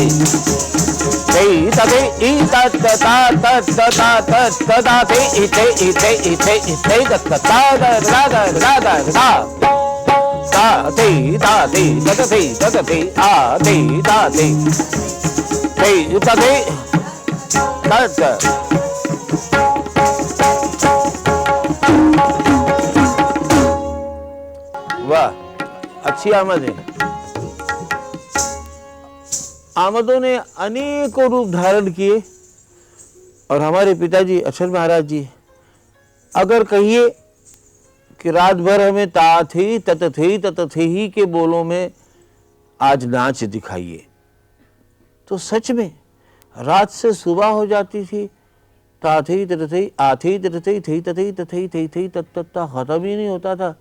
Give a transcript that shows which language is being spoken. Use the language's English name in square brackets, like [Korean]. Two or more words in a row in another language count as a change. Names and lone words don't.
[Hindi] Ti ta ti I ta ta ta ta ta ta ta ta ta ti I ti I ti I ti I ti ta ta ta da da da da da da. Ta ti ta ti ta ti ta ti a ti ta ti. Ti ta ti ta ta. वाह, अच्छी आमद है। आमदों ने अनेकों रूप धारण किए और हमारे पिताजी अक्षर महाराज जी अगर कहिए कि रात भर हमें ता थी तत थे ही के बोलों में आज नाच दिखाइए, तो सच में रात से सुबह हो जाती थी, ता थी तत थी आ थी तत थी थी तत्ता खत्म ही नहीं होता था।